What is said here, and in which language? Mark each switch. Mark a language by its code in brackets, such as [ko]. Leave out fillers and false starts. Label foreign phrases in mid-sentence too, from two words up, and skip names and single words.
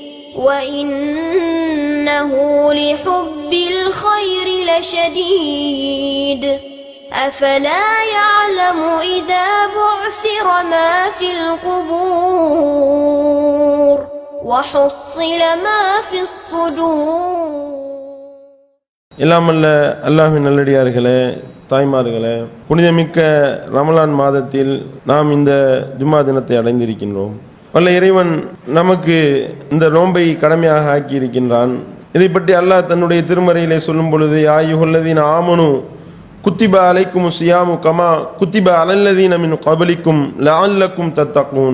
[ar] وإنه لحب الخير لشديد أفلا يعلم إذا بعثر ما في القبور وحصل ما في الصدور. [ta] இல்லாமல்ல அல்லாஹ்வின் நல்லடியார்களே, தாய்மார்களே, புனிதமிக்க ரமலான் மாதத்தில் நாம் இந்த ஜும்மா தினத்தை அடைந்திருக்கின்றோம். வல்ல இறைவன் நமக்கு இந்த நோன்பை கடமையாக ஆக்கி இருக்கின்றான். இதை பற்றி அல்லாஹ் தன்னுடைய திருமறையிலே சொல்லும் பொழுது, [ar] أيها الذين آمنوا كتب عليكم الصيام كما كتب على الذين من قبلكم لعلكم تتقون.